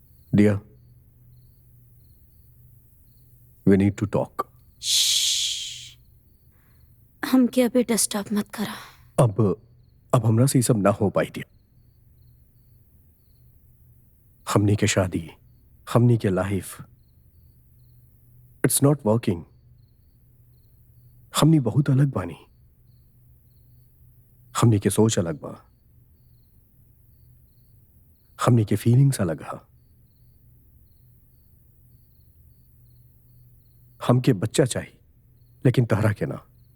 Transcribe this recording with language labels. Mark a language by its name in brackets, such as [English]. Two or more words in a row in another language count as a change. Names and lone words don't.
[English] Dear, we need to talk. [Bhojpuri] हमके अभी डिस्टर्ब मत करा। अब हमरा से ये सब ना हो पाई थी। हमनी के शादी, हमनी के लाइफ, [English] it's not working. [Bhojpuri] हमनी बहुत अलग बानी। हमनी के सोच अलग बा, हमनी के फीलिंग्स अलग हा। हमके बच्चा चाहिए, लेकिन तहरा के ना।